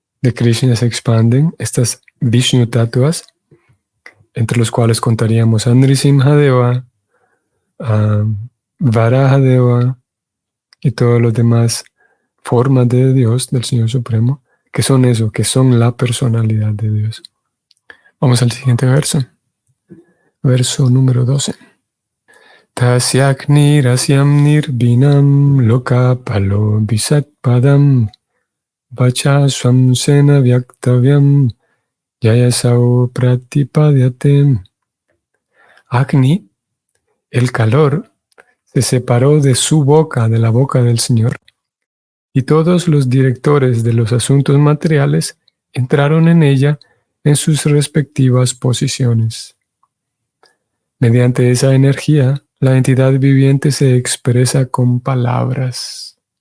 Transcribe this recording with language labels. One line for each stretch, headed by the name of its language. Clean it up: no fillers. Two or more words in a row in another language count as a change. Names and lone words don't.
Spanish: de Krishna se expanden, estas Vishnu tatuas, entre los cuales contaríamos a Nrisimhadeva, a Varahadeva y todas las demás formas de Dios, del Señor Supremo, que son eso, que son la personalidad de Dios. Vamos al siguiente verso. Verso número 12.
Sanskrit: Tasyak rasyam nirbinam lokapalo visatpadam vacha swamsena vyaktavyam yayasau pratipadyate.
Spanish: Agni, el calor, se separó de su boca, de la boca del Señor, y todos los directores de los asuntos materiales entraron en ella en sus respectivas posiciones. Mediante esa energía, la entidad viviente se expresa con palabras.